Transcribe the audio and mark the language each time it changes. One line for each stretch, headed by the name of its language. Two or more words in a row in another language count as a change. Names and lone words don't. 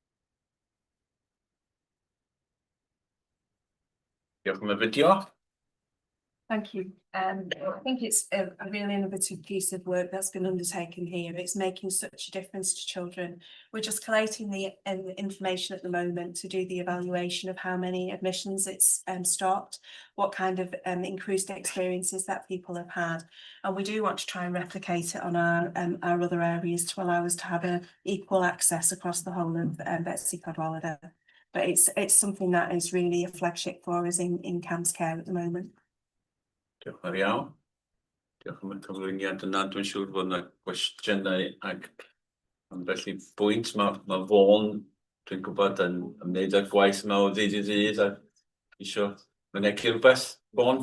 Welsh: Diolch am y fideo.
English: Thank you. I think it's a really innovative piece of work that's been undertaken here. It's making such a difference to children. We're just collating the information at the moment to do the evaluation of how many admissions it's stopped, what kind of increased experiences that people have had. And we do want to try and replicate it on our other areas to allow us to have an equal access across the whole of Betsy Cadwaladr. But it's something that is really a flagship for us in CAMS Care at the moment.
Welsh: Diolch yn fawr iawn. Diolch am y cyflwyniad yna. Dwi'n siŵr bod yna gwestiynau ac ambell i bwynt. Mae Fawn, dwi'n gwybod, yn ymwneud â'r gwaith yma o ddydd i ddydd a isio mynegu rhywbeth. Fawn?